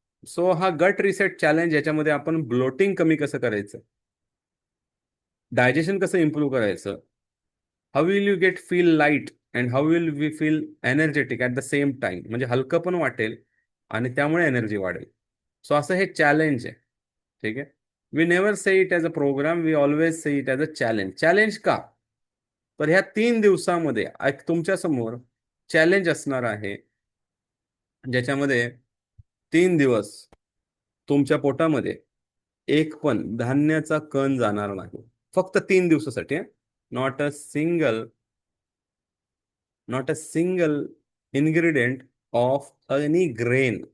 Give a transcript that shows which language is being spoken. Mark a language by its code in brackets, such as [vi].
[mr] So हा गट reset challenge, याच्यामध्ये आपण ब्लोटिंग कमी कसं करायचं, डायजेशन कसं इम्प्रूव्ह करायचं, [en] how will you get feel light and how will we feel energetic at the same time, [mr] म्हणजे हलकं पण वाटेल आणि त्यामुळे एनर्जी वाढेल. सो असं हे चॅलेंज आहे. ठीक आहे. [en] We never say it as a program, we always say it as a challenge. [mr] Challenge का? तर ह्या 3 दिवसामध्ये तुमच्या समोर चॅलेंज असणार आहे, ज्याच्यामध्ये 3 दिवस तुमच्या पोटामध्ये एक पण धान्याचा कण जाणार नाही. फक्त 3 दिवसासाठी. [en] Not a single not a single ingredient of any grain.